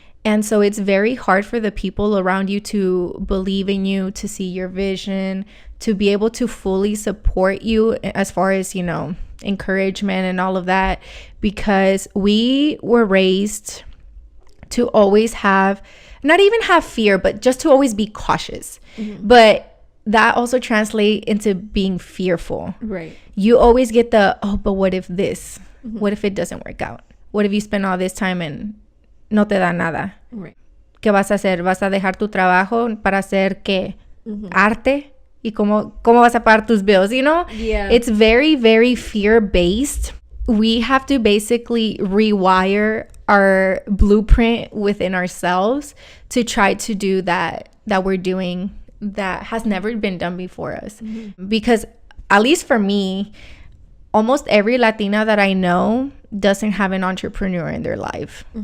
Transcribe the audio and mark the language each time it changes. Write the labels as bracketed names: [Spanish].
[English] And so it's very hard for the people around you to believe in you, to see your vision, to be able to fully support you as far as, you know, encouragement and all of that, because we were raised to always have, not even have fear, but just to always be cautious. But that also translates into being fearful. Right. You always get the, oh, but what if this? What if it doesn't work out? What if you spend all this time and no te da nada? Right. [Spanish] ¿Qué vas a hacer? ¿Vas a dejar tu trabajo para hacer qué? Arte? ¿Y cómo vas a pagar tus bills? [English] You know? Yeah. It's very, very fear-based. We have to basically rewire our blueprint within ourselves to try to do that we're doing that has never been done before us. Because at least for me, almost every Latina that I know doesn't have an entrepreneur in their life.